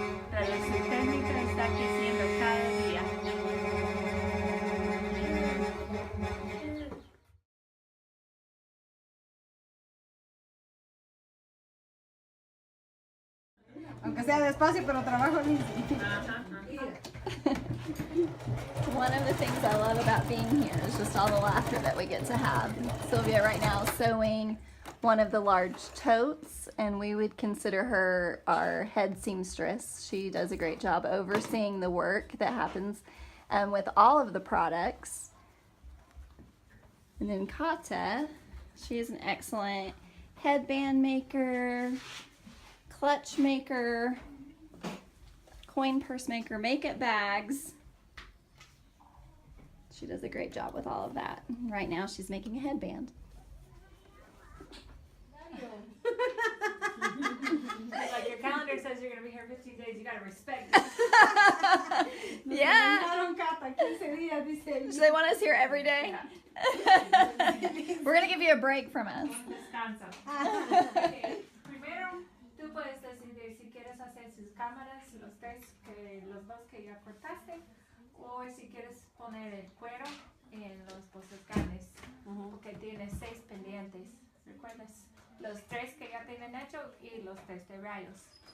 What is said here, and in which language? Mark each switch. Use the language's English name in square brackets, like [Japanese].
[Spanish] Pero su técnica está creciendo cada día. Aunque sea despacio, pero trabajo limpio. [English] One of the things I love about being here is just all the laughter that we get to have. Sylvia right now is sewing one of the large totes, and we would consider her our head seamstress. She does a great job overseeing the work that happens with all of the products. And then Kata, she is an excellent headband maker, clutch maker, coin purse maker, make-it bags. She does a great job with all of that. Right now she's making a headband. Like your calendar says you're going to be here 15 days, you got to respect it. Yeah. Do they want us here every day? We're going to give you a break from us. [Spanish] Descanso. Primero, tú puedes decidir si quieres hacer sus cámaras, los dos que ya cortaste, o si quieres poner el cuero en los posescanes, porque tienes 6 pendientes, ¿recuerdas? Los 3 que ya tienen hecho y los 3 de rayos.